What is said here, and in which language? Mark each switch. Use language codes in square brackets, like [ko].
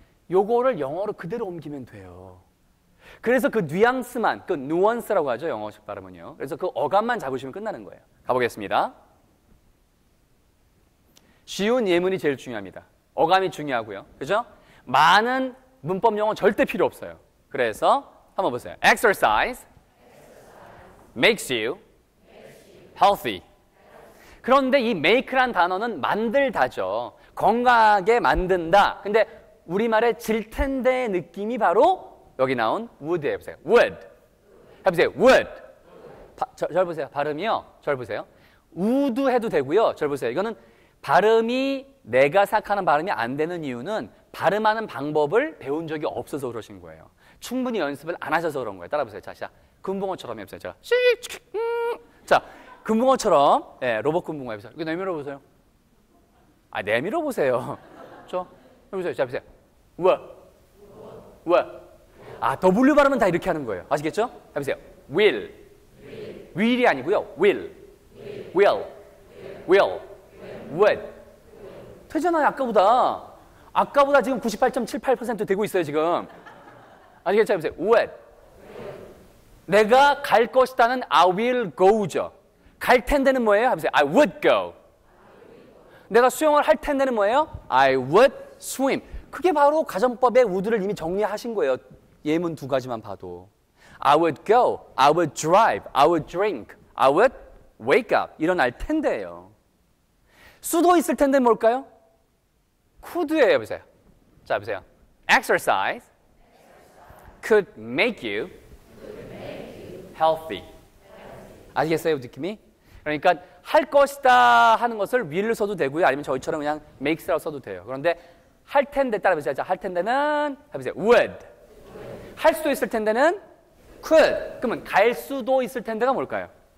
[ko] 요거를 영어로 그대로 옮기면 돼요. 그래서 그 뉘앙스만, 그 누언스라고 하죠, 영어식 발음은요. 그래서 그 어감만 잡으시면 끝나는 거예요. 가보겠습니다. 쉬운 예문이 제일 중요합니다. 어감이 중요하고요. 그죠? 많은 문법 용어 절대 필요 없어요. 그래서 한번 보세요. [en] Exercise makes you healthy. [ko] 그런데 이 make란 단어는 만들다죠. 건강하게 만든다. 근데 우리말의 질 텐데의 느낌이 바로 여기 나온 would 해보세요. would. 해보세요. would. 절 보세요. 발음이요. 절 보세요. would 해도 되고요. 절 보세요. 이거는 발음이 내가 생각하는 발음이 안 되는 이유는 발음하는 방법을 배운 적이 없어서 그러신 거예요. 충분히 연습을 안 하셔서 그런 거예요. 따라보세요. 자, 금붕어처럼 해보세요. 자, 금붕어처럼 로봇 금붕어 해보세요. 이거 내밀어 보세요. 아, 내밀어 보세요. 해보세요. 자, 보세요. [en] what. [ko] 아, W 발음은 다 이렇게 하는 거예요. 아시겠죠? 해보세요. will. will이 아니고요. will. would. 되잖아요, 아까보다. 아까보다 지금 98.78% 되고 있어요, 지금. 아시겠죠? 해보세요. would. 내가 갈 것이다는 [en] I will go [ko] 죠. 갈 텐데는 뭐예요? 해보세요. [en] I would go. [ko] 내가 수영을 할 텐데는 뭐예요? [en] I would swim. [ko] 그게 바로 가정법의 would를 이미 정리하신 거예요. 예문 두 가지만 봐도. [en] I would go, I would drive, I would drink, I would wake up. [ko] 일어날 텐데요. 수도 있을 텐데 뭘까요? could예요. 보세요. 자, 보세요. [en] exercise could make you healthy. [ko] 아시겠어요, 느낌이? 그러니까 할 것이다 하는 것을 will을 써도 되고요. 아니면 저희처럼 그냥 makes라고 써도 돼요. 그런데 할 텐데 따라해보세요. 자, 할 텐데는 해보세요. would. 할 수도 있을 텐데는 could. 그러면 갈 수도 있을 텐데가 뭘까요?